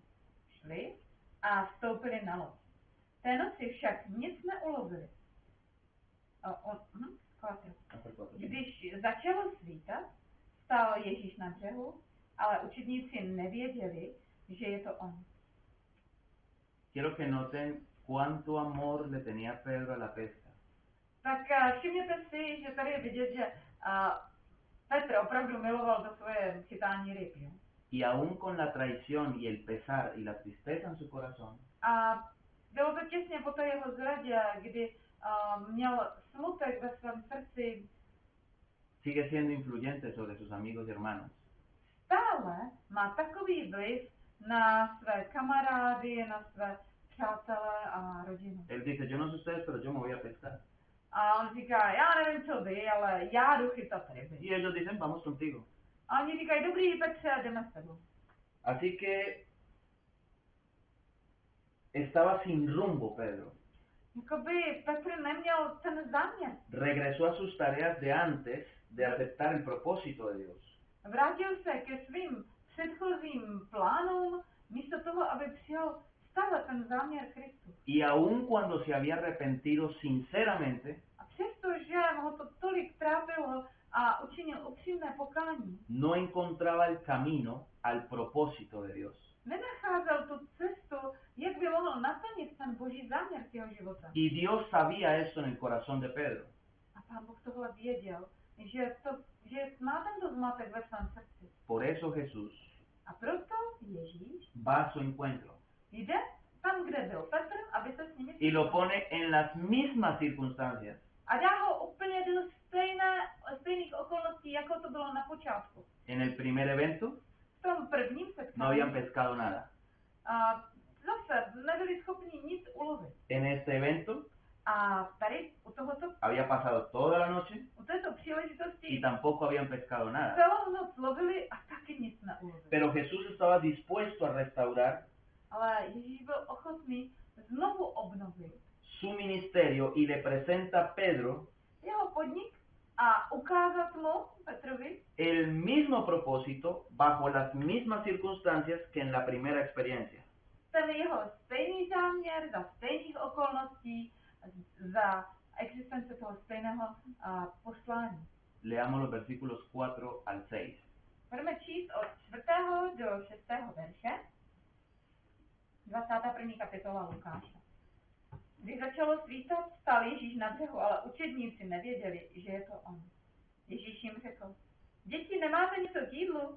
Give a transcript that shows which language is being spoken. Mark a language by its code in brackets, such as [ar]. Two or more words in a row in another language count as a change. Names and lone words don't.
[cs] Šli a vstoupili na loď. Té noci však nic neulovili. Když začalo svítat, stál Ježíš na břehu, ale učedníci nevěděli, že je to on. [es] Quiero que noten cuánto amor le tenía Pedro a la pesca. [cs] Tak všimněte si, že tady je vidět, že Petr opravdu miloval to svoje chytání ryb. Jo? [es] y aún con la traición y el pesar y la tristeza en su corazón, [cs] A bylo to těsně po té jeho zradě, kdy měl smutek ve svém srdci, [es] sigue siendo influyente sobre sus amigos y hermanos. [cs] stále má takový vliv na své kamarády, na své přátele a rodinu. [es] Él dice, yo no sé ustedes, pero yo me voy a pescar. [cs] A on říká, já nevím co vy, ale já jdu chytat ryby. [es] Y ellos dicen, vamos contigo. [cs] A oni říkají, dobrý Petře, jdeme s tebou. [es] Así que estaba sin rumbo Pedro. [cs] Jakoby Petr neměl ten záměr. [es] Regresó a sus tareas de antes de aceptar el propósito de Dios. [cs] Vrátil se ke svým předchozím plánům, místo toho, aby přijal stále ten záměr Kristu. [es] Y aun cuando se había arrepentido sinceramente, [cs] A přestože ho to tolik trápilo a učinil upřímné pokání, [es] no encontraba el camino al propósito de Dios. [cs] nenacházel tu cestu, jak by mohl naplnit ten boží záměr k jeho života. [es] Y Dios sabía esto en el corazón de Pedro. [cs] A Pán Bůh tohle věděl, že má tento zmatek ve svém srdci. [es] Por eso Jesús [cs] A proto Ježíš [es] va a su encuentro [cs] jde tam, kde byl Petr, aby se s nimi [es] y lo [cs] setkal. [es] pone en las mismas circunstancias. [cs] A dá ho úplně do stejných okolností, jako to bylo na počátku. [es] En el primer evento [cs] V tom prvním [es] no [cs] setkání [es] habían pescado nada. [cs] a zase nebyli schopni nic ulovit. [es] En este evento [cs] A tady u tohoto, [es] había pasado toda la noche [cs] u této [es] y [cs] příležitosti [es] tampoco habían pescado nada. [cs] celou noc lovili a taky nic neulovili. [es] Pero Jesús estaba dispuesto a restaurar [cs] Ale Ježíš byl ochotný znovu obnovit [es] su ministerio y le presenta a Pedro [cs] jeho podnik a ukázat mu, Petrovi, [es] el mismo propósito bajo las mismas circunstancias que en la primera experiencia. [cs] ten jeho stejný záměr za stejných okolností, za existence toho stejného poslání. [es] Leamos los versículos 4 al 6. [cs] Budeme číst od 4. do 6. verše, 21. kapitola Lukáše. Když začalo svítat, stál Ježíš na břehu, ale učedníci nevěděli, že je to on. Ježíš jim řekl, děti, nemáte něco k jídlu?